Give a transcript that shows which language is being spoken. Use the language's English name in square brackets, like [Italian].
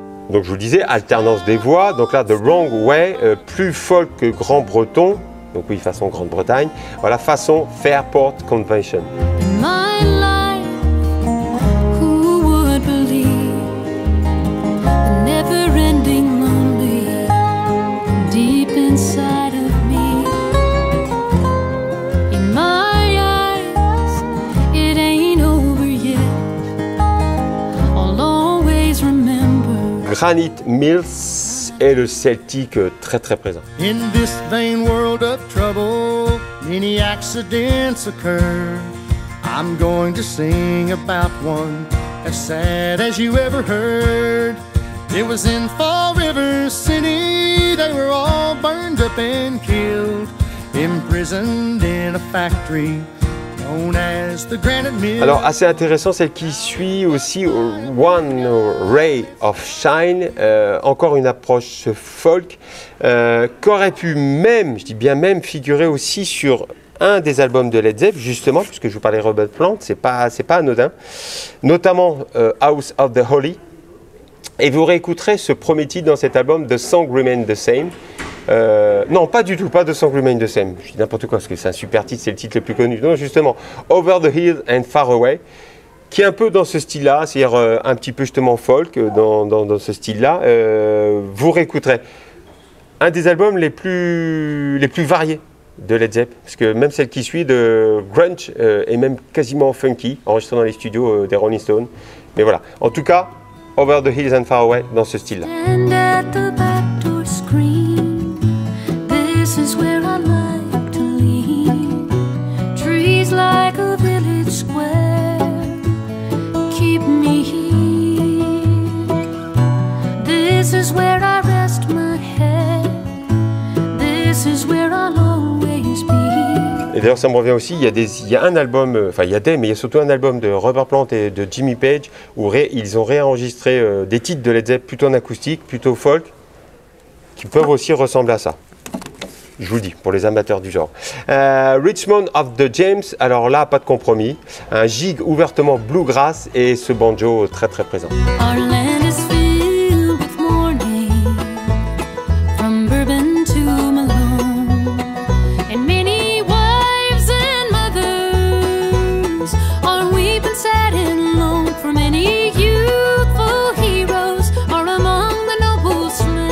[French] Donc je vous le disais, alternance des voix. Donc là, The Wrong Way, plus folk que grand breton. Donc oui, façon Grande-Bretagne. Voilà, façon Fairport Convention. [English] In my life, who would believe the never-ending lonely deep inside of me? In my eyes, it ain't over yet. I'll always remember. [French] Granite Mills et le Celtic très présent. [English] In this vain world of trouble, many accidents occur. I'm going to sing about one as sad as you ever heard. It was in Fall River City, they were all burned up and killed, imprisoned in a factory known as the Granite Mill. [French] Alors assez intéressant, celle qui suit aussi, One Ray of Shine, encore une approche folk, qu'aurait pu même, je dis bien même, figurer aussi sur un des albums de Led Zepp, justement, puisque je vous parlais de Robert Plant, c'est pas anodin, notamment House of the Holy. Et vous réécouterez ce premier titre dans cet album, The Song Remains the Same. Non, pas du tout, pas The Song Remains the Same. Je dis n'importe quoi, parce que c'est un super titre, c'est le titre le plus connu. Non, justement, Over the Hills and Far Away, qui est un peu dans ce style-là, c'est-à-dire un petit peu justement folk, dans ce style-là. Vous réécouterez un des albums les plus variés de Led Zepp, parce que même celle qui suit de grunge est même quasiment funky, enregistrée dans les studios des Rolling Stones. Mais voilà, en tout cas, Over the Hills and Far Away dans ce style-là. [English] And at the back door screen, this is where I like to lean. Trees like a village square keep me here. This is where I rest my head. This is where I'll always be. [French] Et d'ailleurs, ça me revient aussi, il y a un album, enfin il y a des, mais il y a surtout un album de Robert Plant et de Jimmy Page où ils ont réenregistré des titres de Led Zepp plutôt en acoustique, plutôt folk, qui peuvent aussi ressembler à ça. Je vous le dis, pour les amateurs du genre. Richmond of the James, alors là, pas de compromis. Un gig ouvertement bluegrass et ce banjo très présent. [English] Our land is filled with mourning, from Bourbon to Malone, and many wives and mothers are weeping sad and lone, for many youthful heroes are among the noble slain.